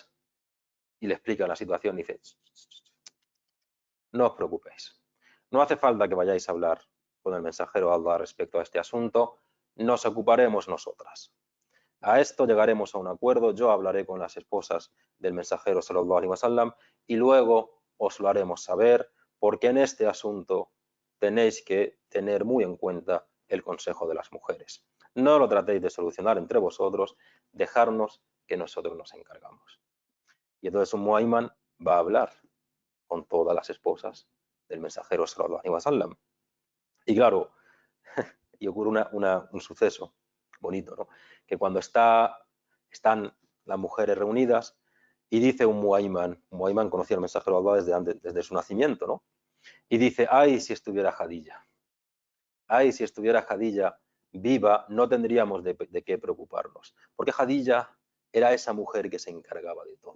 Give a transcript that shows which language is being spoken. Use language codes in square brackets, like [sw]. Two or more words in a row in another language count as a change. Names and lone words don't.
[es] Y le explica la situación y dice, no os preocupéis, no hace falta que vayáis a hablar con el mensajero de Allah respecto a este asunto, nos ocuparemos nosotras. A esto llegaremos a un acuerdo, yo hablaré con las esposas del mensajero [ar] صلى الله عليه وسلم [es] y luego os lo haremos saber, porque en este asunto tenéis que tener muy en cuenta el consejo de las mujeres. No lo tratéis de solucionar entre vosotros, dejarnos que nosotros nos encargamos. Y entonces un muayman va a hablar con todas las esposas del mensajero [ar] صلى الله عليه وسلم. [es] Y claro, y ocurre un suceso bonito, ¿no? Que cuando están las mujeres reunidas y dice un muayman conocía al mensajero de Allah desde su nacimiento, ¿no? Y dice, ay, si estuviera Jadilla, ay, si estuviera Jadilla viva, no tendríamos de qué preocuparnos, porque Jadilla era esa mujer que se encargaba de todo.